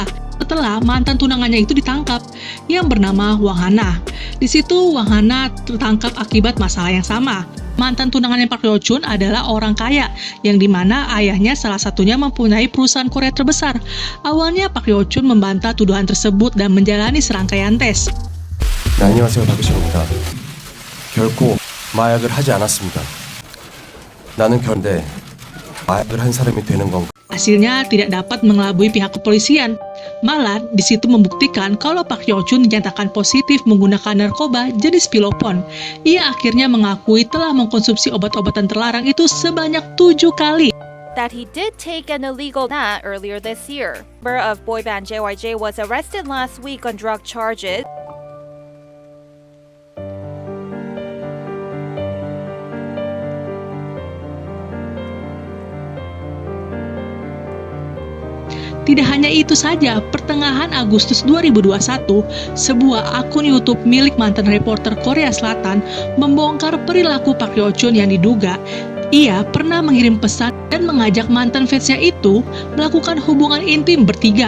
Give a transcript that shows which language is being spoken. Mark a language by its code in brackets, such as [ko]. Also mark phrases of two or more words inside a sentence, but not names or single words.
[id] Setelah mantan tunangannya itu ditangkap, yang bernama Wang Hana. Di situ Wang Hana tertangkap akibat masalah yang sama. Mantan tunangannya Park Hyo Chun adalah orang kaya, yang dimana ayahnya salah satunya mempunyai perusahaan Korea terbesar. Awalnya Park Hyo Chun membantah tuduhan tersebut dan menjalani serangkaian tes. [ko] 네, 안녕하세요, 박유신입니다. 결코 마약을 하지 않았습니다. 나는 결인데 마약을 한 사람이 되는 건가? [id] Hasilnya tidak dapat mengelabui pihak kepolisian. Malah, di situ membuktikan kalau Park Hyo Chun dinyatakan positif menggunakan narkoba jenis pilopon. Ia akhirnya mengakui telah mengkonsumsi obat-obatan terlarang itu sebanyak 7 kali. [en] That he did take an illegal nap earlier this year. Member of boy band JYJ was arrested last week on drug charges. [id] Tidak hanya itu saja, pertengahan Agustus 2021, sebuah akun YouTube milik mantan reporter Korea Selatan membongkar perilaku Park Hyo Chun yang diduga ia pernah mengirim pesan dan mengajak mantan fansnya itu melakukan hubungan intim bertiga.